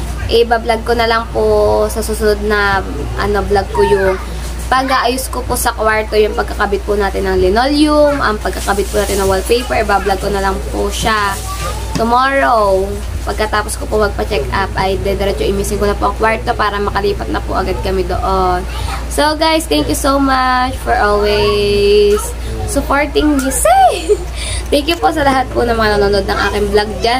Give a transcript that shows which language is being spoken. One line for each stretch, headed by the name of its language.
Filipino: i-vlog ko na lang po sa susunod na vlog ko yung pag-aayos ko po sa kwarto, yung pagkakabit po natin ng linoleum, ang pagkakabit po natin ng wallpaper, i-vlog ko na lang po siya tomorrow. Pagkatapos ko po magpa-check up, ay dediretso imisin ko na po ang kwarto para makalipat na po agad kami doon.
English: So guys, thank you so much for always supporting me.
Filipino: Thank you po sa lahat po ng mga nanonood ng aking vlog dyan.